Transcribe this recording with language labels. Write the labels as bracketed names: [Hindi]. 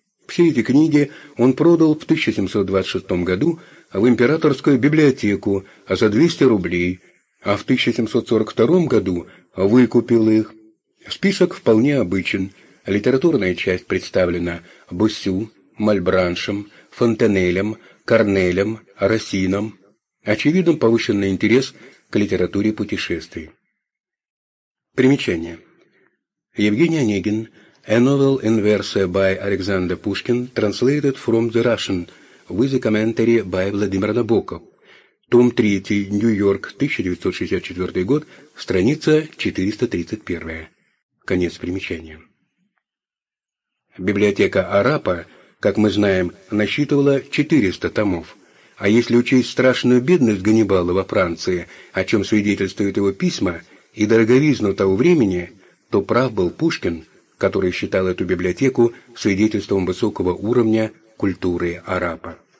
[Russian] Все эти книги он продал в 1726 году в императорскую библиотеку за 200 рублей, а в 1742 году выкупил их. Список вполне обычен. Литературная часть представлена Боссю, Мальбраншем, Фонтенелем, Корнелем, Расином. Очевидно, повышенный интерес к литературе путешествий. Примечание. Евгений Онегин. [English] A novel in verse by Alexander Pushkin, translated from the Russian, with a commentary by Vladimir Nabokov. [Russian] Том 3, Нью-Йорк, 1964 год, страница 431. Конец примечания. Библиотека арапа, как мы знаем, насчитывала 400 томов. А если учесть страшную бедность Ганнибала во Франции, о чем свидетельствуют его письма, и дороговизну того времени, то прав был Пушкин, который считал эту библиотеку свидетельством высокого уровня культуры арапа.